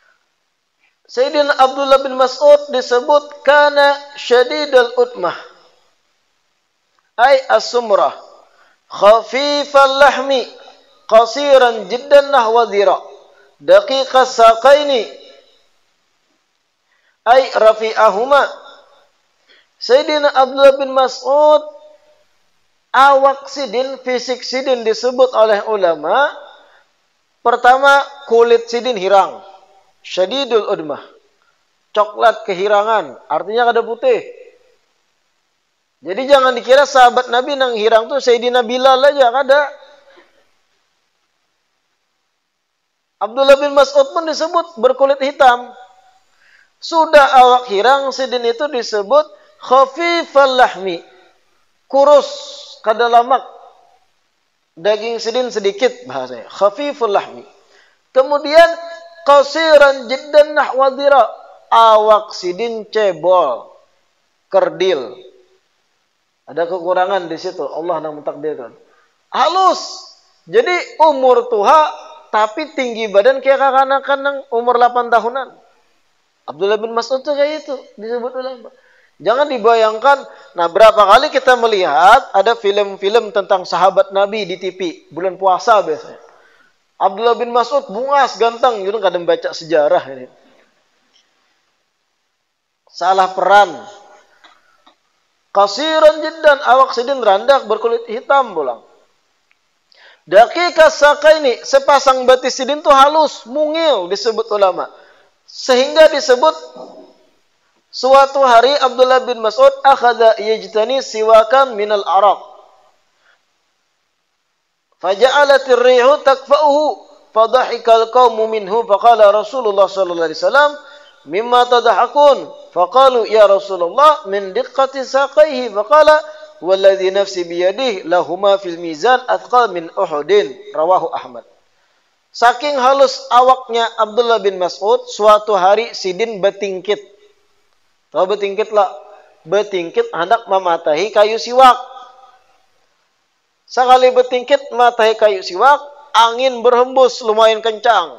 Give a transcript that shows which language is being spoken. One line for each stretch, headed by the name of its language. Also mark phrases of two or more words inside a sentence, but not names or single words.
Indonesian: Sayyidina Abdullah bin Mas'ud disebut
Arabic: كان شديد الأدمة. أي السمرة، خفيف اللحم، قصيرا جدا نحو ذراع، دقيق الساقين، أي رفيعهما.
Banjar: Sayyidina Abdullah bin Mas'ud, awak sidin, fisik sidin disebut oleh ulama, pertama kulit sidin hirang,
Arabic: شديد الأدمة,
Banjar: coklat kehirangan, artinya kada putih. Jadi jangan dikira sahabat Nabi nang hirang tuh Sayyidina Bilal aja, kada.
Indonesian: Abdullah bin Mas'ud pun disebut berkulit hitam.
Banjar: Sudah awak hirang, sidin itu disebut
Arabic: خفيف اللحم,
Banjar: kurus, kada lamak. Daging sidin sedikit bahasanya,
Arabic: خفيف اللحم.
Banjar: Kemudian
Arabic: قصيرا جدا نحو ذراع,
Banjar: awak sidin cebol,
Indonesian: kerdil. Ada kekurangan di situ, Allah yang mentakdirkan. Halus. Jadi umur tua tapi tinggi badan kayak kanak-kanak umur 8 tahunan.
Banjar: Abdullah bin Mas'ud tuh kayak itu disebut ulama.
Indonesian: Jangan dibayangkan, nah berapa kali kita melihat ada film-film tentang sahabat Nabi di TV bulan puasa biasanya.
Banjar: Abdullah bin Mas'ud bungas ganteng, gitu kadang baca sejarah ini.
Indonesian: Salah peran.
Arabic: قصيرا جدا,
Banjar: awak sidin randak berkulit hitam pulang.
Arabic: دقيق الساقين,
Banjar: sepasang betis sidin tuh halus, mungil disebut ulama.
Indonesian: Sehingga disebut suatu hari Abdullah bin Mas'ud
Arabic: أخذ يجتني سواكا من الأراك. فجعلت الريح تكفؤه فضحك القوم منه فقال رسول الله صلى الله عليه وسلم مم تضحكون فقالوا يا رسول الله من دقة ساقيه فقال والذي نفسي بيده لهما في الميزان أثقل من أحد، رواه أحمد.
Indonesian: Saking halus awaknya Abdullah bin Mas'ud,
Banjar: suatu hari sidin betingkit. Tahu betingkit lah? Betingkit hendak mematahi kayu siwak. Sekali betingkit matahi kayu siwak, angin berhembus lumayan kencang.